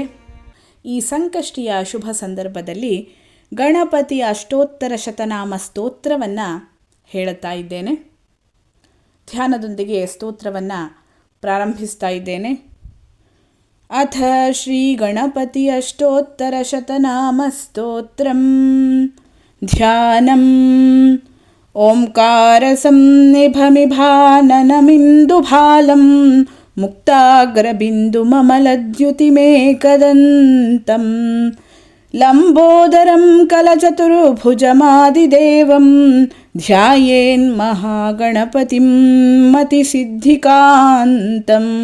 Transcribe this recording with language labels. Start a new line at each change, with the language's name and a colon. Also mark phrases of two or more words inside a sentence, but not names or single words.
Kannada: ಈ ಸಂಕಷ್ಟಿಯ ಶುಭ ಸಂದರ್ಭದಲ್ಲಿ ಗಣಪತಿ ಅಷ್ಟೋತ್ತರ ಶತನಾಮ ಸ್ತೋತ್ರವನ್ನು ಹೇಳುತ್ತಾ ಇದ್ದೇನೆ. ಧ್ಯಾನದೊಂದಿಗೆ ಸ್ತೋತ್ರವನ್ನು ಪ್ರಾರಂಭಿಸ್ತಾ ಇದ್ದೇನೆ.
Sanskrit: ಅಥ ಶ್ರೀ ಗಣಪತಿ ಅಷ್ಟೋತ್ತರ ಶತನಾಮ ಸ್ತೋತ್ರಂ ಧ್ಯಾನಂ. ಓಂಕಾರ ಸಂನಿಭಮಿಭಾನನಮಿಂದುಭಾಲಂ ಮುಕ್ತಾಗ್ರಬಿಂದುಮಮಲದ್ಯುತಿಮೇಕದಂತಂ ಲಂಬೋದರಂ ಕಲಚತುರ್ಭುಜಮಾದಿದೇವಂ ಧ್ಯಾಯೇನ್ಮಹಾಗಣಪತಿಂ ಮತಿಸಿದ್ಧಿಕಾಂತಂ.